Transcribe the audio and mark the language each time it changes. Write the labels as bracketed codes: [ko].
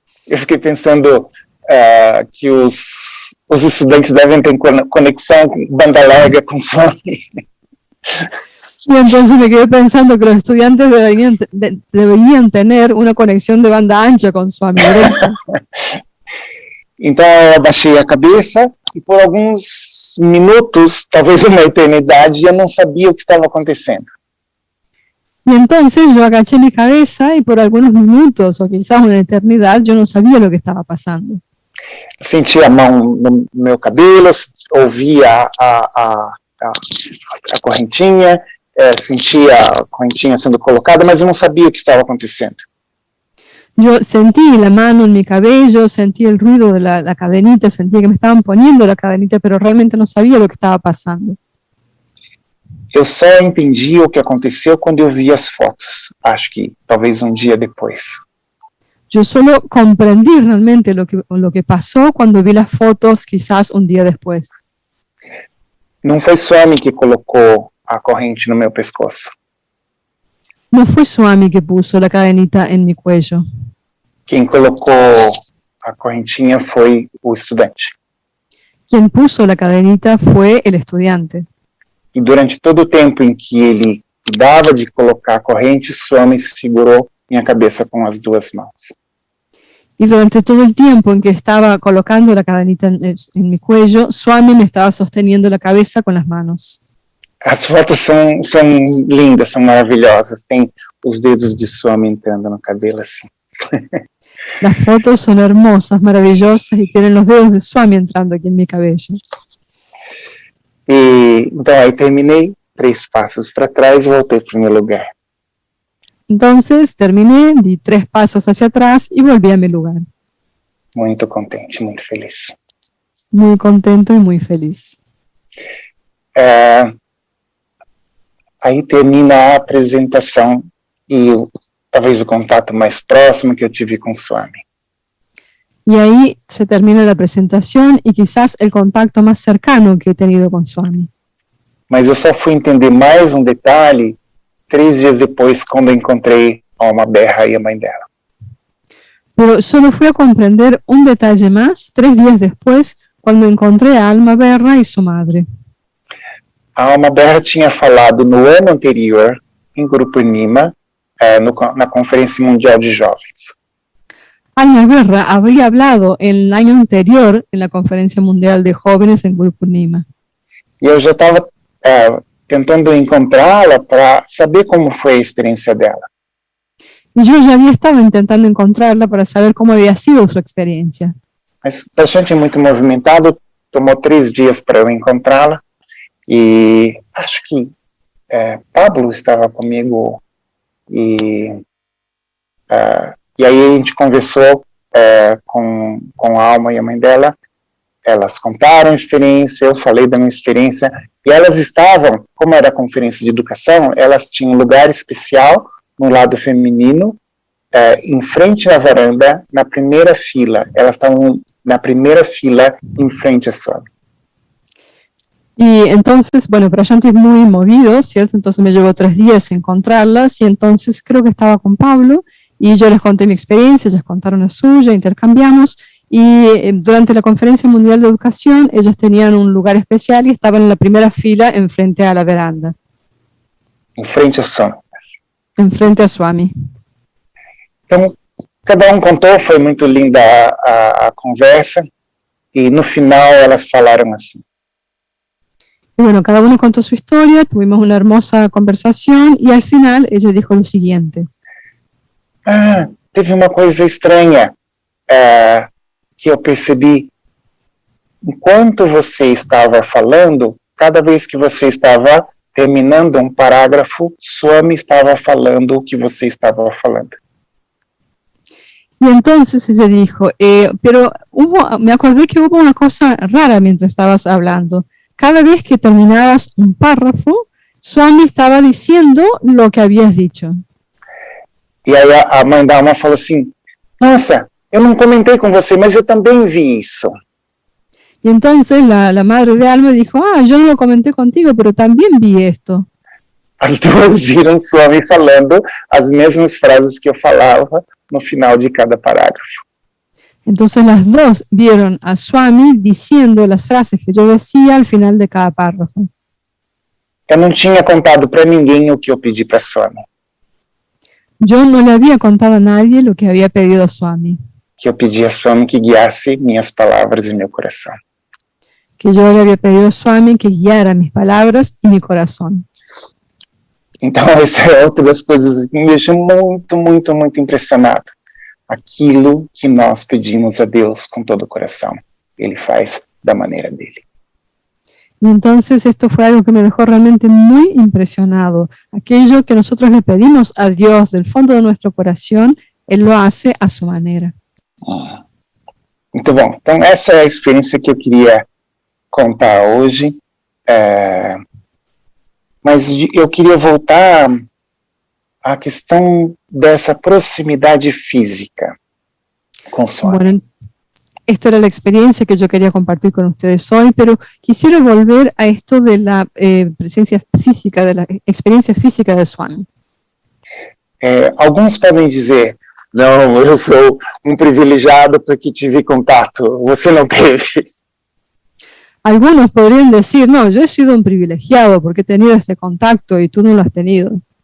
[pt] Eu fiquei pensando que os estudantes devem ter conexão banda larga com Swami. [es] Y entonces me quedé pensando que los estudiantes deberían tener una conexión de banda ancha con Swami. [pt] Então eu abaixei a cabeça e por alguns minutos, talvez uma eternidade, eu não sabia o que estava acontecendo. [es] Y entonces yo agaché mi cabeza y por algunos minutos o quizás una eternidad yo no sabía lo que estaba pasando. [pt] Senti a mão no meu cabelo, ouvia a correntinha, sentia a correntinha sendo colocada, mas eu não sabia o que estava acontecendo. [es] Yo sentí la mano en mi cabello, sentí el ruido de la cadenita, sentí que me estaban poniendo la cadenita, pero realmente no sabía lo que estaba pasando. [pt] Eu só entendi o que aconteceu quando eu vi as fotos, acho que talvez um dia depois. [es] Yo solo comprendí realmente lo que pasó cuando vi las fotos, quizás un día después. [pt] Não foi Swami que colocou a corrente no meu pescoço. [es] No fue Swami que puso la cadenita en mi cuello. [pt] Quem colocou a correntinha foi o estudante. [es] Quien puso la cadenita fue el estudiante. [pt] E durante todo o tempo em que ele cuidava de colocar a corrente, Swami segurou minha cabeça com as 2 mãos. [es] Y durante todo el tiempo en que estaba colocando la cadenita en mi cuello, Swami me estaba sosteniendo la cabeza con las manos. [pt] As fotos são lindas, são maravilhosas. Tem os dedos de Swami entrando no cabelo assim. [es] Las fotos son hermosas, maravillosas y tienen los dedos de Swami entrando aquí en mi cabello. [pt] E então aí terminei, 3 passos para trás e voltei para o meu lugar. [es] Entonces terminé, di 3 pasos hacia atrás y volví a mi lugar. [pt] Muito contente, muito feliz. [es] Muy contento y muy feliz. [pt] Aí termina a apresentação e talvez o contato mais próximo que eu tive com Swami. [es] Y ahí se termina la presentación y quizás el contacto más cercano que he tenido con Swami. [pt] Mas eu só fui entender mais um detalhe 3 dias depois, quando eu encontrei a Alma Berra e a mãe dela. [es] Pero solo fui a comprender un detalle más 3 días después, cuando encontré a Alma Berra y su madre. [pt] A Alma Berra tinha falado no ano anterior, em Grupo Nima, na Conferência Mundial de Jovens. [es] Alma Berra había hablado el año anterior en la Conferencia Mundial de Jóvenes en Grupo Nima. [pt] E eu já estava tentando encontrá-la para saber como foi a experiência dela. [es] Y yo ya había estado intentando encontrarla para saber cómo había sido su experiencia. [pt] Mas bastante muito movimentado, tomou 3 dias para eu encontrá-la. E acho que Pablo estava comigo e aí a gente conversou com a Alma e a mãe dela. Elas contaram a experiência, eu falei da minha experiência, e elas estavam, como era a conferência de educação, elas tinham um lugar especial no lado feminino, em frente à varanda, na primeira fila. Elas estavam na primeira fila, em frente a Swami. [es] Y entonces, bueno, pero yo estoy muy movido, ¿cierto? Entonces me llevó 3 días encontrarlas y entonces creo que estaba con Pablo y yo les conté mi experiencia, ellas contaron la suya, intercambiamos y durante la Conferencia Mundial de Educación ellas tenían un lugar especial y estaban en la primera fila enfrente a la veranda. [pt] Em frente a Swami. [es] Enfrente a Swami. [pt] Então, cada contou, foi muito linda a conversa e no final elas falaram assim. [es] Y bueno, cada uno contó su historia, tuvimos una hermosa conversación y al final ella dijo lo siguiente. [pt] Teve uma coisa estranha que eu percebi. Enquanto você estava falando, cada vez que você estava terminando um parágrafo, Swami estava falando o que você estava falando. [es] Y entonces ella dijo, pero me acordé que hubo una cosa rara mientras estabas hablando. Cada vez que terminabas un párrafo, Swami estaba diciendo lo que habías dicho. [pt] E aí a mãe da alma falou assim, nossa, eu não comentei com você, mas eu também vi isso. [es] Y entonces la madre de Alma dijo, yo no lo comenté contigo, pero también vi esto. [pt] As duas viram Swami falando as mesmas frases que eu falava no final de cada parágrafo. [es] Entonces las dos vieron a Swami diciendo las frases que yo decía al final de cada párrafo. [pt] Eu não tinha contado para ninguém o que eu pedi para Swami, [es] Yo no le había contado a nadie lo que había pedido a Swami, [pt] que eu pedi a Swami que guiasse minhas palavras e meu coração. [es] que yo le había pedido a Swami que guiara mis palabras y mi corazón. [pt] Então, essa é outra das coisas que me deixa muito, muito, muito impressionado. Aquilo que nós pedimos a Deus com todo o coração, Ele faz da maneira dele. [es] Y entonces esto fue algo que me dejó realmente muy impresionado. Aquello que nosotros le pedimos a Dios del fondo de nuestro corazón, Él lo hace a su manera. [pt] Muito bom. Então, essa é a experiência que eu queria contar hoje. Mas eu queria voltar à questão dessa proximidade física com o Swami. [es] Bueno, esta era la experiencia que yo quería compartir con ustedes hoy, pero quisiera volver a esto de la presencia física, de la experiencia física de Swami. [pt] Alguns podem dizer, não, eu sou um privilegiado porque tive contato, você não teve. [es] Algunos podrían decir, no, yo he sido un privilegiado porque he tenido este contacto y tú no lo has tenido.